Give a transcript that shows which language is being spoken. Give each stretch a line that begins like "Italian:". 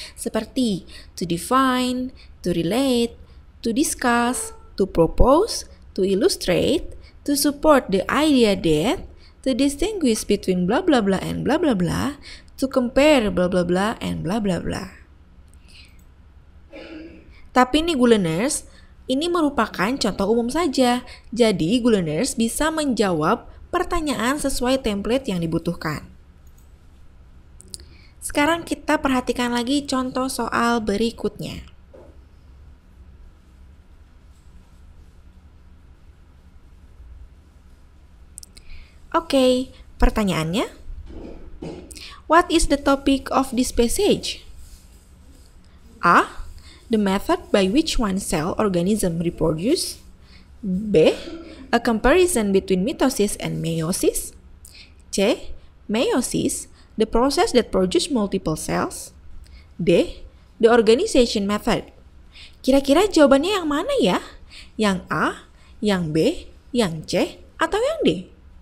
Indonesian: Seperti
English: to define, to relate, to discuss, to propose, to illustrate, to support the idea that, to distinguish between blah blah blah and blah blah blah, to compare blah blah blah and blah blah blah.
Indonesian: Tapi nih Goodeners, ini merupakan contoh umum saja. Jadi Goodeners bisa menjawab pertanyaan sesuai template yang dibutuhkan. Sekarang kita perhatikan lagi contoh soal berikutnya. Oke, pertanyaannya,
English: what is the topic of this passage? A. The method by which one cell organism reproduce. B. A comparison between mitosis and meiosis. C. Meiosis, the process that produce multiple cells. D. The organization method.
Indonesian: Kira-kira jawabannya yang mana ya? Yang A, yang B, yang C, atau yang D?